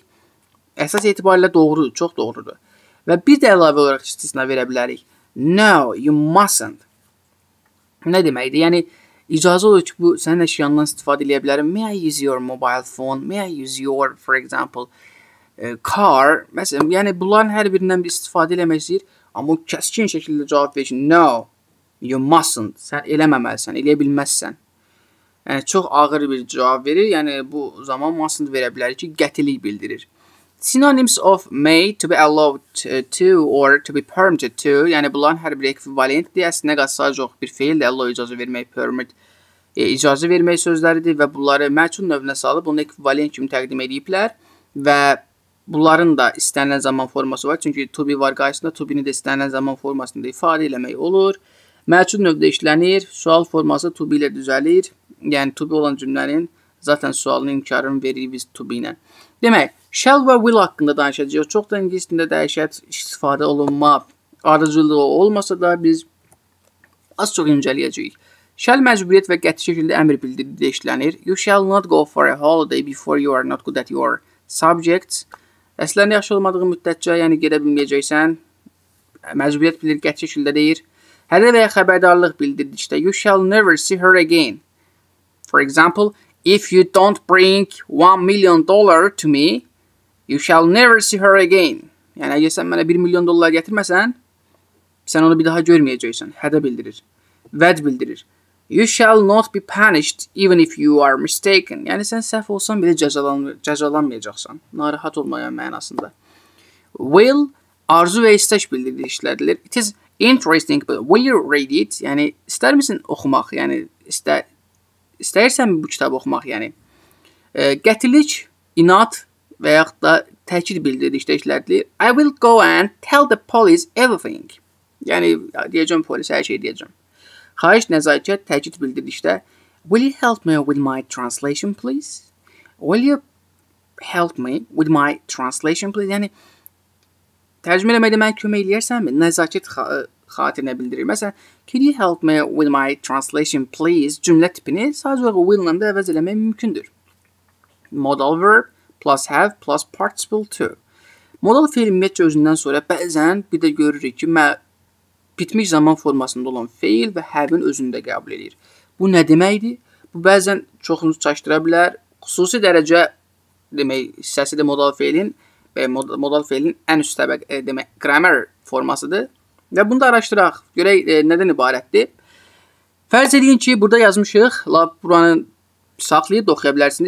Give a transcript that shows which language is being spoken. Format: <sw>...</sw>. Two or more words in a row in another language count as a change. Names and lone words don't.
<az>Əsas etibarilə doğrudur, çox doğrudur. Və bir də əlavə olaraq istisna verə bilərik.</az> <en>No, you mustn't.</en> <az>Nə deməkdir? Yəni, icazə olur ki, bu sənin əşyandan istifadə edə bilərəm.</az> <en>May I use your mobile phone? May I use your, for example, car?</en> <az>Məsələn, yəni, bunların hər birindən bir istifadə eləmək istəyir. Amma o kəskin şəkildə cavab verir ki,</az> <en>no, you mustn't.</en> <az>Sən eləməməlisən, eləyə bilməzsən. Yəni, çox ağır bir cavab verir. Yəni, bu zaman mustn't verə bilərik ki, qətilik bildirir.</az> <en>Synonyms of may to be allowed to or to be permitted to,</en> <az>yəni bunların hər biri ekvivalentdir. Əslində sadəcə yox bir feildir. Allow icazə vermək, permit icazə vermək sözləridir və bunları məchul növünə salıb onu ekvivalent kimi təqdim ediblər və bunların da istənilən zaman forması var. Çünki</az> <en>to be</en> <az>var qarşısında,</az> <en>to be-</en> <az>ni də istənilən zaman formasında ifadə eləmək olur. Məchul növdə işlənir. Sual forması</az> <en>to be</en> <az>ilə düzəlir. Yəni</az> <en>to be</en> <az>olan cümlənin zaten sualın inkarını veririk biz to be ilə. Demək, shall və will haqqında danışacağıq. Çox da ingilis dilində dəhşət istifadə olunma ardıcılığı olmasa da biz az çox incələyəcəyik. Shall məcburiyyət və qəti şəkildə əmr bildiricidə işlənir.</az> <en>You shall not go for a holiday before you are not good at your subjects.</en> <az>Əslində yaxşı olmadığı müddətcə, yəni gedə bilməyəcəksən. Məcburiyyət bilir, qəti şəkildə deyir. Hədə və ya xəbərdarlıq bildirdikdə</az> <en>you shall never see her again. For example, if you don't bring $1 million to me, you shall never see her again.</en> <az>Yəni, əgər sən mənə $1 milyon gətirməsən, sən onu bir daha görməyəcəksən. Hədə bildirir. Vəd bildirir.</az> <en>You shall not be punished even if you are mistaken.</en> <az>Yəni, sən səhv olsan belə cəzalanmayacaqsan. Narahat olmayan mənasında. Will, arzu və istək bildirir işlədilir.</az> <en>It is interesting, but will you read it?</en> <az>Yəni, istər misin oxumaq? Yəni, istəyirsən bu kitabı oxumaq? Yəni, qətilik, inat və yaxud da təkid bildirdikdə işlədilir.</az> <en>I will go and tell the police everything.</en> <az>Yəni, deyəcəm polisə hər şey deyəcəm. Xahiş, nəzakət, təkid bildirdikdə</az> <en>will you help me with my translation, please? Will you help me with my translation, please?</en> <az>Yəni, tərcümə eləməkdə mən kömək eləyərsənmi? Nəzakət xatirinə bildirir. Məsələn,</az> <en>can you help me with my translation, please?</en> <az>Cümlə tipini sadəcə will-la da əvəz eləmək mümkündür.</az> <en>Modal verb plus have plus participle to.</en> <az>Modal feil ümumiyyətcə özündən sonra bəzən bir də görürük ki, bitmiş zaman formasında olan feil və have-in özünü də qəbul edir. Bu nə deməkdir? Bu bəzən çoxunuzu çaşdıra bilər. Xüsusi dərəcə demək hissəsi də modal feilin ən üst təbəqə demək grammar formasıdır. Və bunu da araşdıraq. Görək nədən ibarətdir. Fərz edin ki, burada yazmışıq. Buranı saxlayıb oxuya bilərsiniz.</az>